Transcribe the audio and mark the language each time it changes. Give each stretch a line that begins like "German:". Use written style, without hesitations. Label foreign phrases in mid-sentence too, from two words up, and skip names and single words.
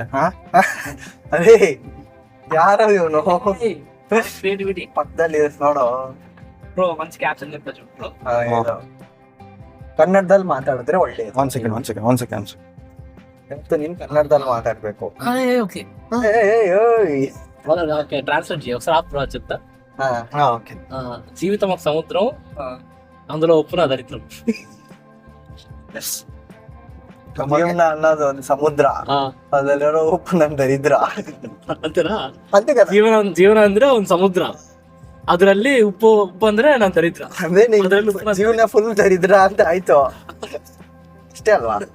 Kannada: ಅದೇ ಯಾರೋ ಇವನು ಕ್ರಿಯೇಟಿವಿಟಿ ಪಕ್ಕದಲ್ಲಿ ನೋಡು ಬ್ರೋ. ಮಂಚ್ ಕ್ಯಾಪ್ಷನ್ ಇರ್ತದೆ ಬ್ರೋ. ಕನ್ನಡದಲ್ಲಿ ಮಾತಾಡಿದ್ರೆ ಒಳ್ಳೇದು.
English: one second.
Kannada: ನೀನ್ ಕನ್ನಡದಲ್ಲಿ ಮಾತಾಡ್ಬೇಕು.
Telugu: ఓకే ఓకే ట్రాన్స్లేట్ చేయి ఒకసారి ఆప్ చెప్తా. ఓకే. జీవితం ఒక సముద్రం, అందులో ఉప్పు నా దరిద్రం.
Kannada: ಜೀವನ ಅನ್ನೋದು ಒಂದು ಸಮುದ್ರ, ಅದರಲ್ಲಿರೋ ಉಪ್ಪು ನನ್ನ ದರಿದ್ರ.
Telugu: అంతేనా? అంతే కదా.
Kannada: ಜೀವನ ಅಂದ್ರೆ ಒಂದು ಸಮುದ್ರ, ಅದರಲ್ಲಿ ಉಪ್ಪು ಅಂದ್ರೆ ನಾನು ದರಿದ್ರ. ಅದೇ ಜೀವನ ಫುಲ್ ದರಿದ್ರ ಅಂತ ಆಯ್ತು, ಅಷ್ಟೇ ಅಲ್ವಾ?